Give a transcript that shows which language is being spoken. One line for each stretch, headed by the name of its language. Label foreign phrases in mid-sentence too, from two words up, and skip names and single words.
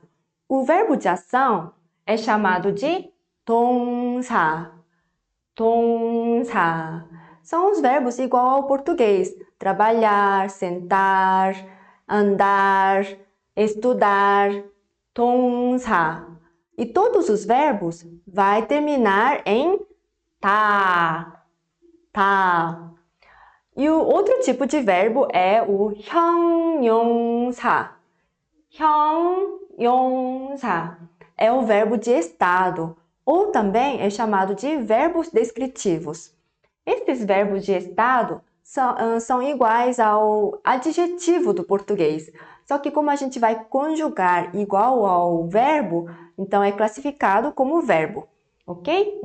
Portuguese: O verbo de ação é chamado de 동사. 동사. São os verbos igual ao português, trabalhar, sentar, andar, estudar, 동사. E todos os verbos vai terminar em 다. 다. E o outro tipo de verbo é o 형용사. 형용사 é o verbo de estado, ou também é chamado de verbos descritivos. Esses verbos de estado são iguais ao adjetivo do português, só que como a gente vai conjugar igual ao verbo, então é classificado como verbo, ok?